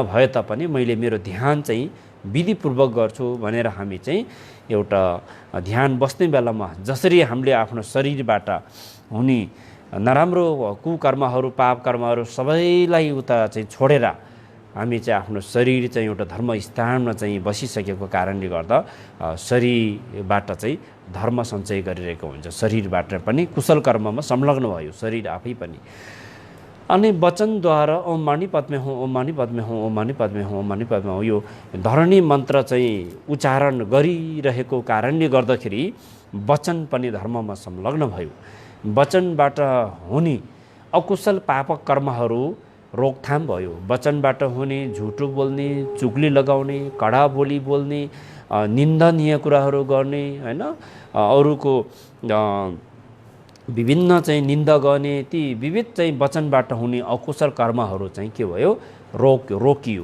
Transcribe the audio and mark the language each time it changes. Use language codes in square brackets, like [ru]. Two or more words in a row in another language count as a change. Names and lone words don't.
[ne] भए तापनि मैले मेरो ध्यान चाहिँ विधिपूर्वक गर्छु भनेर हामी चाहिँ एउटा ध्यान बस्ने बेलामा जसरी हामीले आफ्नो शरीरबाट हुने नराम्रो कुकर्महरू, पाप कर्महरू सबैलाई उता चाहिँ छोडेर हामी चाहिँ आफ्नो शरीर चाहिँ एउटा धर्म स्थानमा चाहिँ बसिसकेको कारणले गर्दा शरीरबाट चाहिँ धर्म सञ्चय गरिरहेको हुन्छ। शरीरबाट पनि कुशल कर्ममा संलग्न भयो शरीर आफै पनि। अनि वचनद्वारा [sa] ओम मानी पद्मे हूँ, ओम मानी पद्मे हूँ, ओम मानी पद्मे हूँ, ओम मानी पद्मे हूँ, [ne] यो धरणी मन्त्र चाहिँ उच्चारण गरिरहेको कारणले गर्दाखेरि वचन पनि धर्ममा संलग्न भयो। वचनबाट हुने अकुशल पापक कर्महरू रोकथाम भयो। वचनबाट हुने झुटो बोल्ने, चुगली लगाउने, कडा बोली बोल्ने, निन्दनीय कुराहरू गर्ने, होइन, अरूको विभिन्न चाहिँ निन्दा गर्ने, ती विविध चाहिँ वचनबाट हुने अकुशल कर्महरू चाहिँ के भयो, रोकियो।